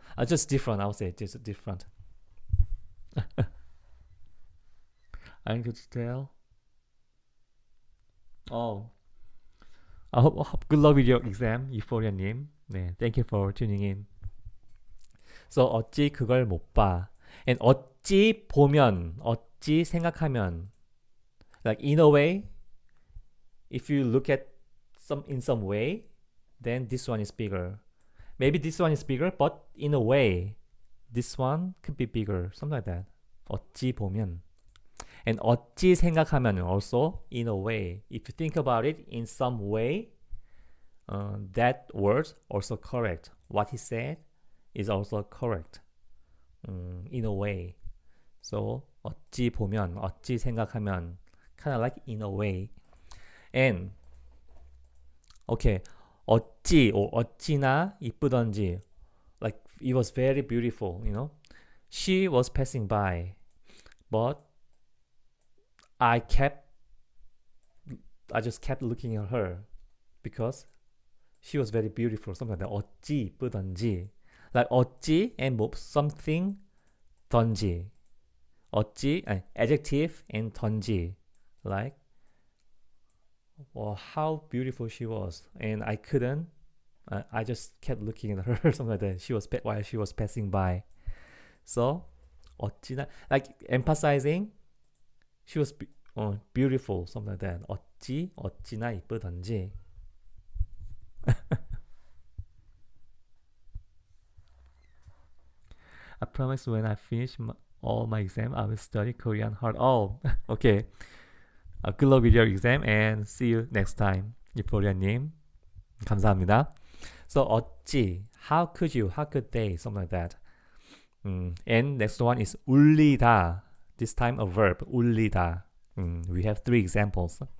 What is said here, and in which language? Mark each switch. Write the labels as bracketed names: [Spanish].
[English] Just different. I would say just different. I could tell. Oh. I hope good luck with your exam, Euphoria님. 네, thank you for tuning in. [Korean] So 어찌 그걸 못 봐. And 어찌 보면, 어찌 생각하면. [English] Like in a way, if you look at in some way, then this one is bigger. Maybe this one is bigger, but in a way, this one could be bigger. Something like that. [Korean] 어찌 보면. [English] And [Korean] 어찌 생각하면 [English] also in a way. If you think about it in some way, that word also correct. What he said is also correct. In a way. So [Korean] 어찌 보면, 어찌 생각하면 [English] kind of like in a way. And okay, 어찌 or [Korean] 어찌나 이쁘던지, [English] like it was very beautiful, you know. She was passing by, but I just kept looking at her because she was very beautiful. Something like that. [Korean] 어찌 이쁘던지, like 어찌 and something 던지. [English] 어찌 adjective and 던지, like how beautiful she was, and I couldn't. I just kept looking at her, something like that. While she was passing by. So 어찌나, like emphasizing she was beautiful, something like that. [Korean] 어찌나 이쁘던지. [English] I promise when I finish all my exam, I will study Korean hard. Oh, okay. Good luck with your exam and see you next time. [Korean] 이포리아님, 감사합니다. [English] So 어찌, how could you, how could they, something like that. And next one is 울리다. This time a verb, 울리다. We have 3 examples.